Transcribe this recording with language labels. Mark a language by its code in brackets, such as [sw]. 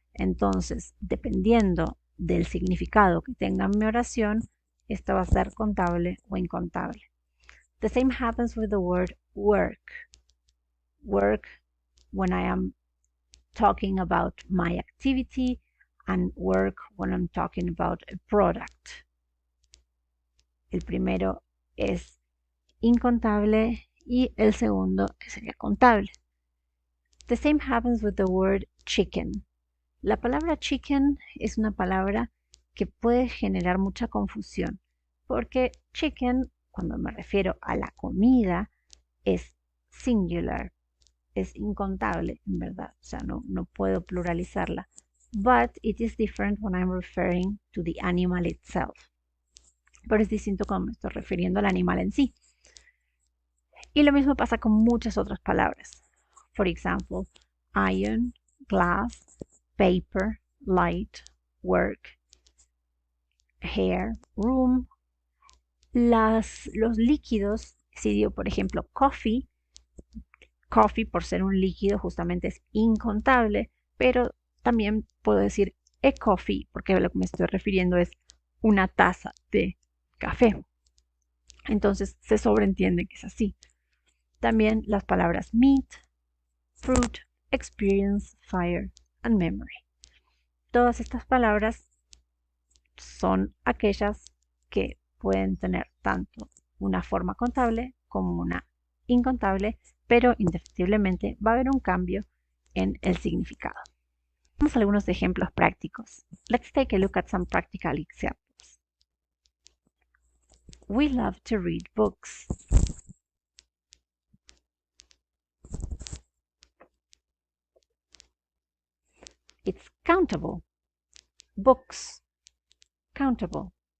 [es] Entonces, dependiendo del significado que tenga mi oración, esta va a ser contable o incontable. [en] The same happens with the word work. Work when I am talking about my activity and work when I'm talking about a product. [es] El primero es incontable y el segundo sería contable. [en] The same happens with the word chicken. [es] La palabra [en] chicken [es] es una palabra que puede generar mucha confusión porque chicken, cuando me refiero a la comida, es singular, es incontable en verdad, o sea, no puedo pluralizarla. [en] But it is different when I'm referring to the animal itself. [es] Pero es distinto cuando me estoy refiriendo al animal en sí. Y lo mismo pasa con muchas otras palabras. [en] For example, iron, glass, paper, light, work, hair, room. [es] Los líquidos, si digo por ejemplo coffee por ser un líquido justamente es incontable, pero también puedo decir a coffee porque a lo que me estoy refiriendo es una taza de café. Entonces se sobreentiende que es así. También las palabras [en] meat, fruit, experience, fire and memory. [es] Todas estas palabras son aquellas que pueden tener tanto una forma contable como una incontable, pero indefectiblemente va a haber un cambio en el significado. Vamos a algunos ejemplos prácticos. [en] Let's take a look at some practical examples. We love to read books. It's countable. Books. Countable.